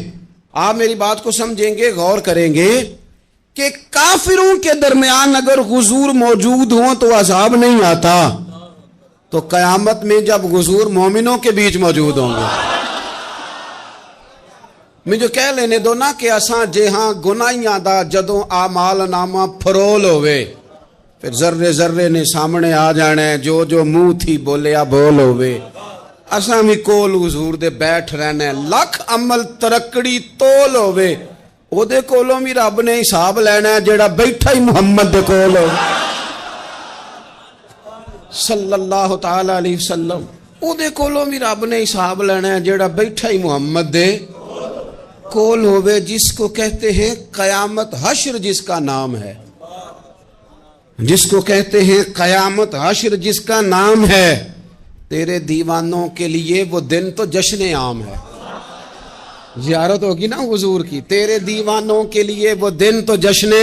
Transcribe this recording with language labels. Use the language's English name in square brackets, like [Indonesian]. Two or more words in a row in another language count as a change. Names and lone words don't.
[Urdu] آپ میری بات کو سمجھیں گے، غور کریں گے کہ کافروں کے درمیان اگر حضور موجود ہوں تو عذاب نہیں آتا، تو قیامت میں جب حضور مومنوں کے بیچ موجود ہوں گے، مجھے کہہ لینے دو نا کہ [Punjabi] اساں جہاں گناہیاں دا جدوں اعمال نامہ فرول ہوئے، پھر ذرے ذرے نے سامنے آ جانے، جو جو منہ تھی بولیا بول ہوئے، اساں بھی کول حضور دے بیٹھ رہنے، لکھ عمل ترکڑی تول ہوئے، ਉਹਦੇ ਕੋਲੋਂ ਵੀ ਰੱਬ ਨੇ ਹਿਸਾਬ ਲੈਣਾ ਜਿਹੜਾ ਬੈਠਾ ਹੀ ਮੁਹੰਮਦ ਦੇ ਕੋਲ [Arabic] صلی اللہ تعالیٰ علیہ وسلم. [Punjabi] ਉਹਦੇ ਕੋਲੋਂ ਵੀ ਰੱਬ ਨੇ ਹਿਸਾਬ ਲੈਣਾ ਜਿਹੜਾ ਬੈਠਾ ਹੀ ਮੁਹੰਮਦ ਦੇ ਕੋਲ ਹੋਵੇ, [Urdu] جس کو کہتے ہیں قیامت حشر، جس کا نام ہے، جس کو کہتے ہیں قیامت حشر، جس کا نام ہے. تیرے دیوانوں کے لیے وہ دن تو جشن عام ہے. زیارت ہوگی نا حضور کی، تیرے دیوانوں کے لیے وہ دن تو جشن.